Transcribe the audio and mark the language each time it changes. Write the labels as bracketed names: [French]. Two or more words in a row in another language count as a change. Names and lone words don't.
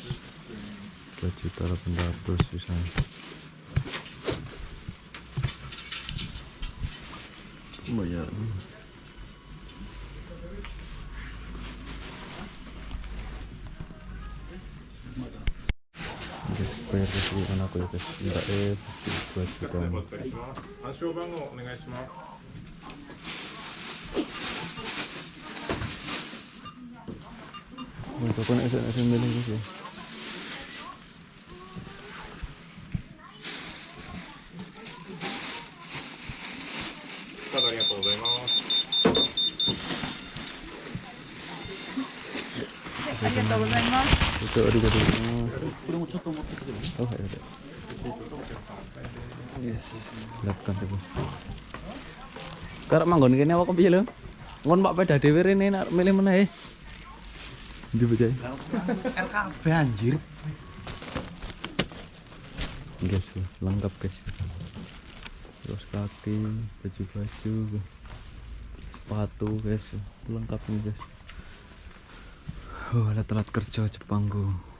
[Indonesian] 2.800.000 bisa. Pembayaran. Guys, bayar guys. di anakku ya guys. Minta 2 juta. [Japanese] 暗証番号お願いします。 [Indonesian] Untuk konek saya milih guys ya. [Japanese] Itu ありがとうございます. [Indonesian] Oh, ada. Yes, lihatkan tuh. [Javanese] Karek manggon kene apa piye lho? Ngon Pak Peda dhewe rene nek milih meneh. Ndi bocah? [Indonesian] LKB anjir. Guys, lengkap guys. Terus kaki, baju-baju, sepatu guys, lengkap nih guys. Alat-alat kerja Jepangku.